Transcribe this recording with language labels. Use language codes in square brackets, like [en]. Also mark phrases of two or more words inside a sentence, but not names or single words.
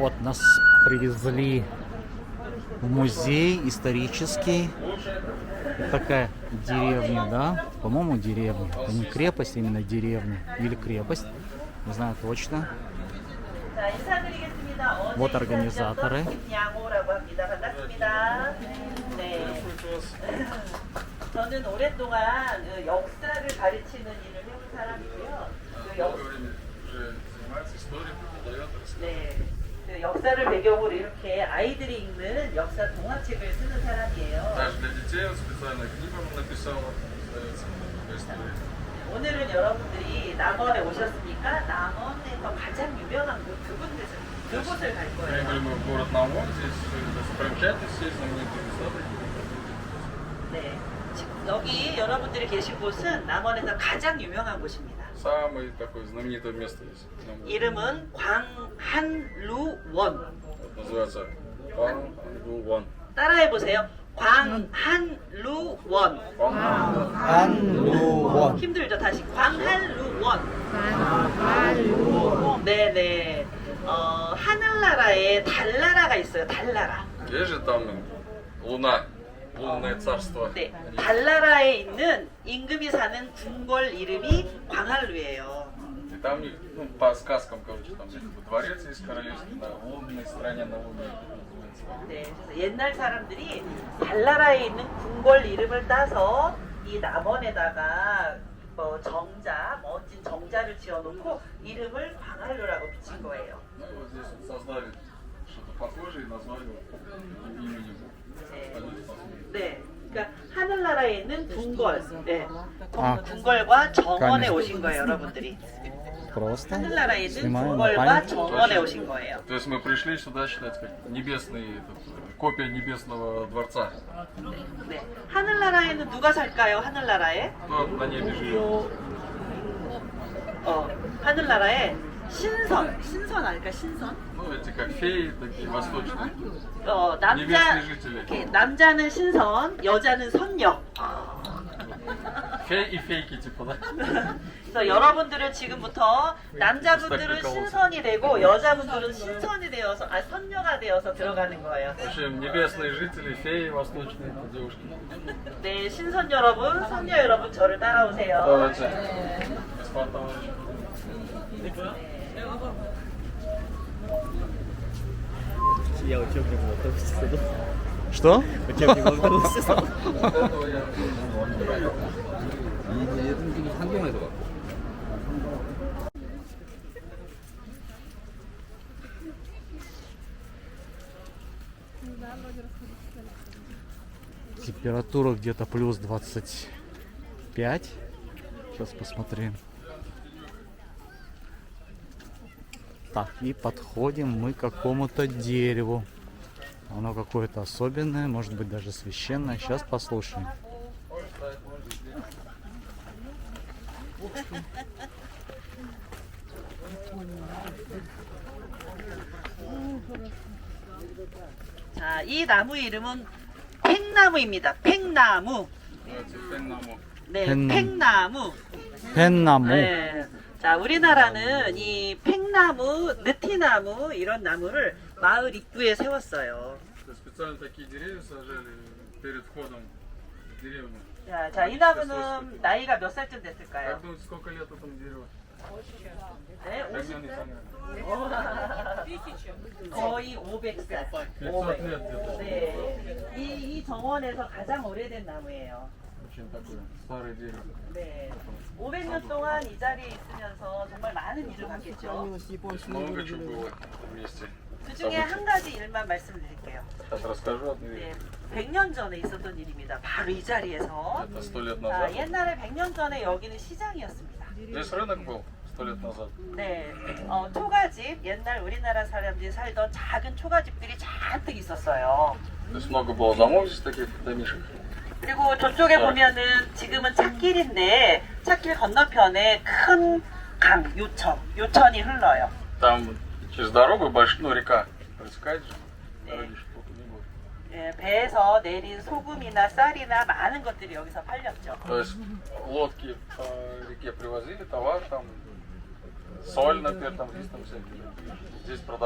[ru] Нас привезли в музей исторический. Такая деревня, да? По-моему, деревня. Это не крепость, именно деревня. Или крепость. Не знаю точно. Вот организаторы. [ko] 저는 오랫동안 역사를 가르치는 일을 해온 사람이고요. 네, 그 역사를 배경으로 이렇게 아이들이 읽는 역사 동화책을 쓰는 사람이에요. 오늘은 여러분들이 남원에 오셨으니까 남원에서 가장 유명한 그곳을 갈 거예요. 네, 여기 여러분들이 계신 곳은 남원에서 가장 유명한 곳입니다. [ru] Самое такое знаменитое место есть. [ko] 이름은 광한루원. [ru] Называется Пангу원. [ko] 따라해 보세요. 광한루원. 한루원. 힘들죠? 다시 광한루원. 네네. 하늘나라에 달나라가 있어요. 달나라. [ru] Есть же там Луна, лунное царство. [ko] 네, 달나라에 있는 임금이 사는 궁궐 이름이 광한루예요. [ru] И там у них, ну, по сказкам, короче, там якобы дворец есть королевский на лунной стороне, на луне. [ko] 네, 그래서 옛날 사람들이 달나라에 있는 궁궐 이름을 따서 이 남원에다가 멋진 정자를 지어놓고 이름을 광한루라고 붙인 거예요. [ru] Ну, вот здесь вот создали что-то похожее и назвали вот именем. [ko] 네, 그러니까 하늘나라에 있는 궁궐, 네, 아, 궁궐과 정원에 [ru] конечно. [ko] 오신 거예요, 여러분들이. [ru] Просто [ko] 하늘나라에 있는 [ru] снимаю на [ko] 궁궐과 [ru] память. [ko] 정원에 오신 거예요. [ru] То есть мы пришли сюда считать как небесный, копия небесного дворца. [ko] 네, 하늘나라에는 누가 살까요? 하늘나라에? [ru] Кто на небе живет? [ko] 하늘나라에 신선 아닐까? 신선? [ru] Ну, эти как феи, такие восточные. [ko] 남자는 신선, 여자는 선녀. [ru] Фей и фейки, типа, да? [ko] 그래서 여러분들은 지금부터 남자분들은 신선이 되고 여자분들은 신선이 되어서 선녀가 되어서 들어가는 거예요. [ru] В общем, небесные жители, феи, восточные девушки. [ko] 네, 신선 여러분, 선녀 여러분 저를 따라오세요. [ru] Давайте. Господин товарищ. Я учебник готовился. Что? учебник готовился. Этого я... [ko] 한경에서 왔고. [ru] Температура где-то плюс 25. Сейчас посмотрим. Так, и подходим мы к какому-то дереву. Оно какое-то особенное, может быть даже священное. Сейчас послушаем. [ko] 자, 이 나무 이름은 팽나무입니다. 팽나무. [ru] Давайте Пеннаму. [ko] 네, 팽나무. 팽나무. 펜나무. 네. 자, 우리나라는 이 팽나무, 느티나무 이런 나무를 마을 입구에 세웠어요. [ru] То есть специально такие деревья сажали перед входом в деревню. [ko] 자, 이 나무는 나이가 몇 살쯤 됐을까요? [ru] Как думаете, сколько лет этому дереву? [ko] 네, [ru] Примерно не знаю. [ko] 거의 500살. [ru] 500 лет где-то. [ko] 네. 이 정원에서 가장 오래된 나무예요. [ru] Очень такое старое дерево. [ko] 네. 500년 동안 이 자리에 있으면서 정말 많은 일을 봤겠죠. [ru] Много чего было в этом месте. [ko] 그 중에 한 가지 일만 말씀드릴게요. [ru] Сейчас расскажу одну [ko] 네. [ru] вещь. [ko] 100년 전에 있었던 일입니다. 바로 이 자리에서. [ru] Это 100 лет [ko] 자, [ru] назад. [ko] 옛날에 100년 전에 여기는 시장이었습니다. [ru] Здесь рынок был 100 лет назад. [ko] 네, 초가집, 옛날 우리나라 사람들이 살던 작은 초가집들이 잔뜩 있었어요. [ru] То есть много было домов здесь таких домишек. [ko] 그리고 저쪽에 보면은 지금은 찻길인데 찻길 건너편에 큰 강, 요천이 흘러요. [ru] Там через дорогу большая, ну, река протекает же. Дороги, что только не было. [ko] 예, 배에서 내린 소금이나 쌀이나 많은 것들이 여기서 팔렸죠. [ru] То есть лодки по реке привозили товар, там соль, например, там здесь там всякие.